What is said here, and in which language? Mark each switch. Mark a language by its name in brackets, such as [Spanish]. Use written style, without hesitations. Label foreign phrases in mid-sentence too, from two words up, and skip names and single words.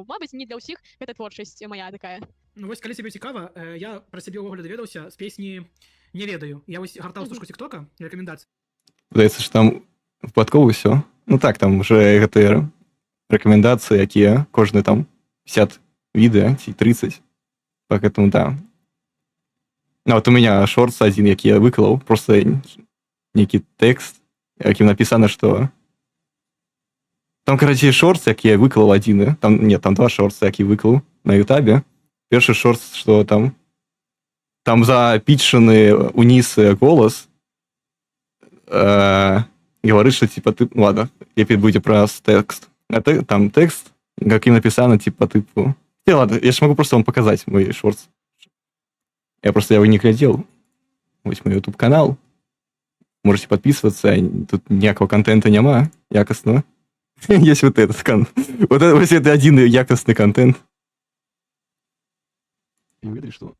[Belarusian] Мабыць, не для ўсіх гэта творчасць моя такая. Ну, вось, калі тебе цікава, я пра сябе ўвогуле даведаўся з песні «Не ведаю». Я вось гартаў стужку тиктока, рэкамендацыі. Здаецца, што там выпадкова ўсё. Ну так, там уже гэтыя рэкамендацыі, якія кожны там 50 відэа ці 30. [Russian] Поэтому да. Ну, вот у меня шортс один, [Belarusian] які я выклаў, просто нейкі тэкст, якім напісана, што там, карацей, шортс, які я выклаў адзіны. Там, нет, там 2 шортса, які выклаў на Ютабе. Першы шортс, што там запічаны уніз голас, [Russian] говорит, что типа ты... Ладно, [Belarusian] лепей будзе праз тэкст. А там тэкст, якім напісана, типа, тыпу... [Russian] Ладно, я ж могу просто вам показать мой шортс. Я просто его не глядел. Вот мой YouTube канал. Можете подписываться. Тут никакого контента нема якостного. Есть вот этот вот это один якостный контент. И вы видели, что?